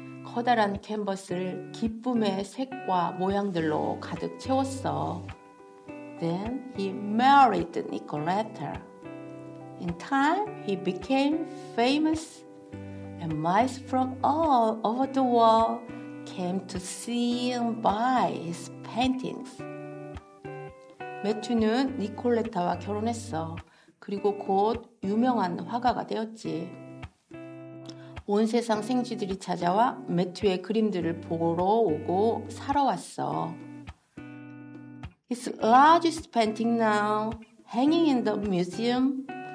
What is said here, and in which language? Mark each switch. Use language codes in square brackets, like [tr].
[ko] 커다란 캔버스를 기쁨의 색과 모양들로 가득 채웠어. [en] Then he married Nicoletta. In time, he became famous, and mice from all over the world came to see and buy his paintings. [ko] 매튜는 니콜레타와 결혼했어. 그리고 곧 유명한 화가가 되었지. 온 세상 생쥐들이 찾아와 매튜의 그림들을 보러 오고 사러 왔어. [en] His largest painting now, hanging in the museum.